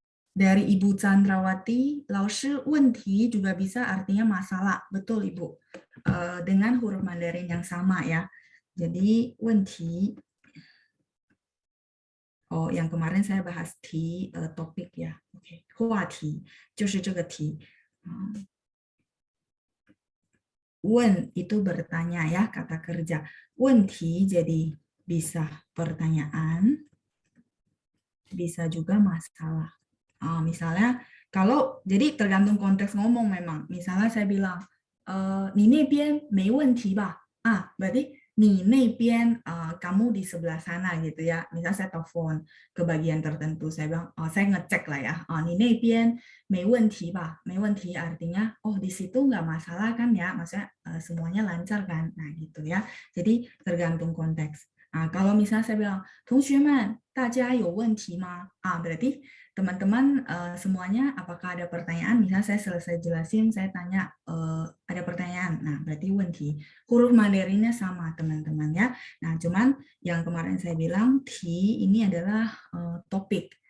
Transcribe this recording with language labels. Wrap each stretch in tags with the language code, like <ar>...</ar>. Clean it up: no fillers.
<id>Dari Ibu Chandrawati, 老师问题 juga bisa artinya masalah. Betul Ibu. Dengan huruf Mandarin yang sama ya. Jadi 问题 yang kemarin saya bahas 题 topik ya.</id> <zh>Oke, 话题就是这个题.</zh> <id>问 itu bertanya ya, kata kerja. 问题 jadi bisa pertanyaan, bisa juga masalah. Misalnya kalau jadi tergantung konteks ngomong memang. Misalnya saya bilang,</id> <zh>你那边没问题吧?</zh> <id>Berarti 你那边 kamu di sebelah sana gitu ya. Misalnya saya telepon ke bagian tertentu, saya bilang, saya ngecek lah ya.</id> <zh>你那边没问题吧?没问题</zh> <id>artinya, oh di situ nggak masalah kan ya? Maksudnya semuanya lancar kan? Nah gitu ya. Jadi tergantung konteks. Kalau misalnya saya bilang,</id> <zh>同学们大家有问题吗?</zh> <id>Berarti teman-teman semuanya apakah ada pertanyaan? Misalnya saya selesai jelasin, saya tanya ada pertanyaan. Nah, berarti 问题. Huruf Mandarinnya sama teman-teman ya. Nah, cuman yang kemarin saya bilang ti ini adalah topik.</id>